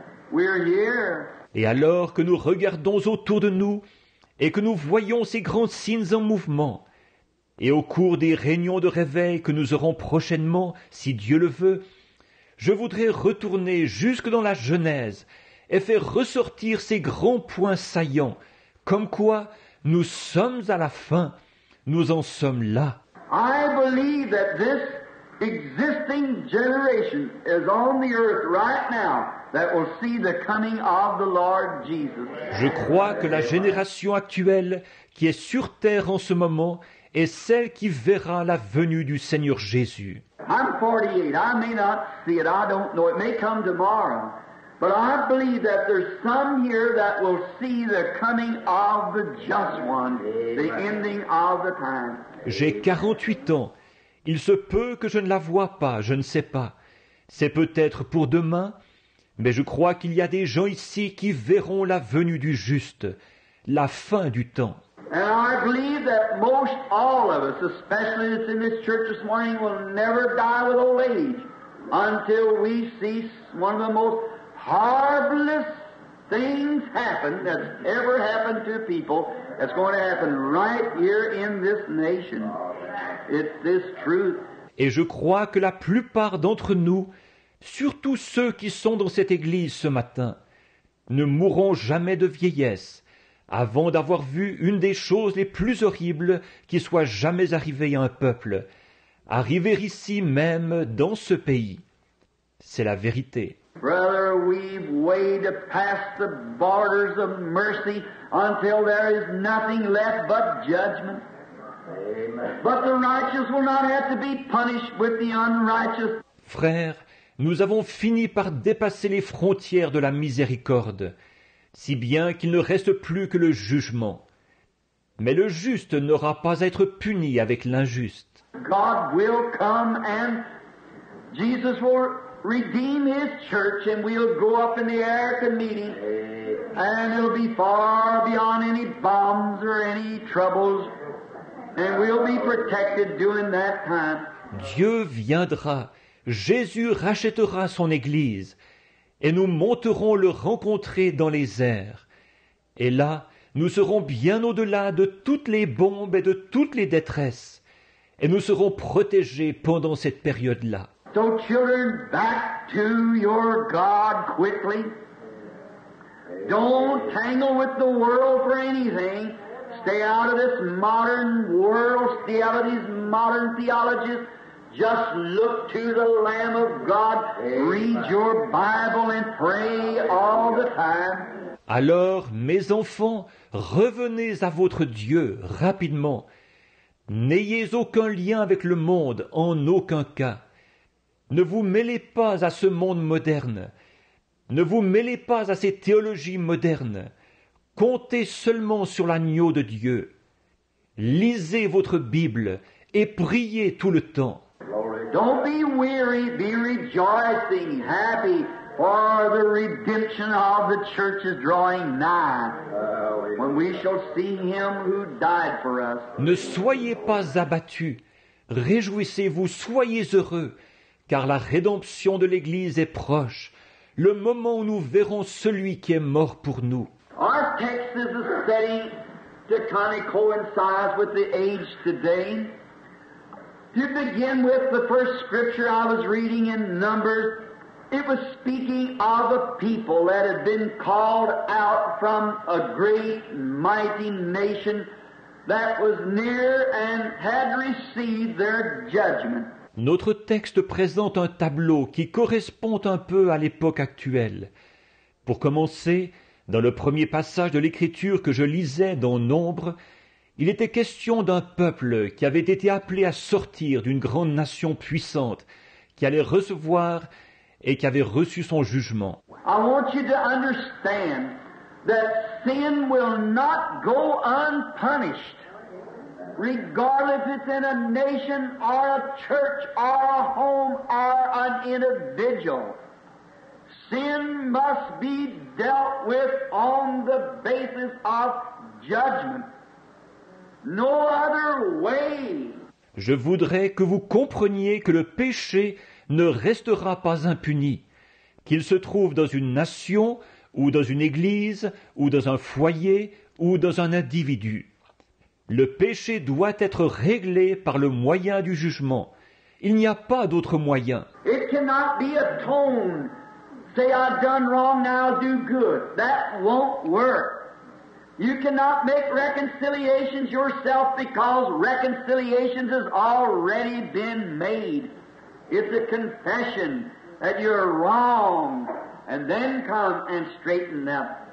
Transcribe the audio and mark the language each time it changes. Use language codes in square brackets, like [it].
[en] We're here. [fr] Et alors que nous regardons autour de nous et que nous voyons ces grands signes en mouvement, et au cours des réunions de réveil que nous aurons prochainement, si Dieu le veut, je voudrais retourner jusque dans la Genèse et faire ressortir ces grands points saillants, comme quoi nous sommes à la fin, nous en sommes là. [en] I believe that this existing generation is on the earth right now that will see the coming of the Lord Jesus. [fr] Je crois que la génération actuelle qui est sur terre en ce moment est celle qui verra la venue du Seigneur Jésus. [en] I'm 48. I may not see it. I don't know. It may come tomorrow. But I believe that there's some here that will see the coming of the just one, the ending of the time. [fr] J'ai 48 ans. Il se peut que je ne la voie pas, je ne sais pas. C'est peut-être pour demain, mais je crois qu'il y a des gens ici qui verront la venue du juste, la fin du temps. [en] And I believe that most all of us, especially that's in this church this morning, will never die with old age until we see one of the most marvelous things happen that's ever happened to people. That's going to happen right here in this nation. It's this truth. [fr] Et je crois que la plupart d'entre nous, surtout ceux qui sont dans cette église ce matin, ne mourront jamais de vieillesse avant d'avoir vu une des choses les plus horribles qui soit jamais arrivée à un peuple, arriver ici même dans ce pays. C'est la vérité. [en] Brother, we've way to pass the borders of mercy until there is nothing left but judgment. Amen. But the righteous will not have to be punished with the unrighteous. [fr] Frères, nous avons fini par dépasser les frontières de la miséricorde, si bien qu'il ne reste plus que le jugement. Mais le juste n'aura pas à être puni avec l'injuste. [en] God will come and Jesus will redeem His church and we'll go up in the air to meet Him. And it'll be far beyond any bombs or any troubles. And we'll be protected during that time. [fr] Dieu viendra, Jésus rachètera son Église, et nous monterons le rencontrer dans les airs. Et là, nous serons bien au-delà de toutes les bombes et de toutes les détresses, et nous serons protégés pendant cette période-là. [en] So children, back to your God quickly. Don't tangle with the world for anything. Stay out of this modern world. Stay out of these modern theologies. Just look to the Lamb of God. Read your Bible and pray all the time. [fr] Alors, mes enfants, revenez à votre Dieu rapidement. N'ayez aucun lien avec le monde, en aucun cas. Ne vous mêlez pas à ce monde moderne. Ne vous mêlez pas à ces théologies modernes. Comptez seulement sur l'agneau de Dieu. Lisez votre Bible et priez tout le temps. [en] Don't be weary, be rejoicing, happy, for the redemption of the church is drawing nigh, when we shall see Him who died for us. [fr] Ne soyez pas abattus. Réjouissez-vous, soyez heureux, car la rédemption de l'Église est proche, le moment où nous verrons celui qui est mort pour nous. [en] Our text is a setting to kind of coincide with the age today. To begin with, the first scripture I was reading in Numbers, it was speaking of a people that had been called out from a great, mighty nation that was near and had received their judgment. [fr] Notre texte présente un tableau qui correspond un peu à l'époque actuelle. Pour commencer, dans le premier passage de l'Écriture que je lisais dans Nombre, il était question d'un peuple qui avait été appelé à sortir d'une grande nation puissante, qui allait recevoir et qui avait reçu son jugement. [en] I want you to understand that sin will not go unpunished, regardless if it's in a nation or a church or a home or an individual. Sin must be dealt with on the basis of judgment. No other way. [fr] Je voudrais que vous compreniez que le péché ne restera pas impuni, qu'il se trouve dans une nation, ou dans une église, ou dans un foyer, ou dans un individu. Le péché doit être réglé par le moyen du jugement. Il n'y a pas d'autre moyen. [en] It cannot be atoned. Say, I've done wrong, now do good. That won't work. You cannot make reconciliations yourself because reconciliations has already been made. It's a confession that you're wrong, and then come and straighten up.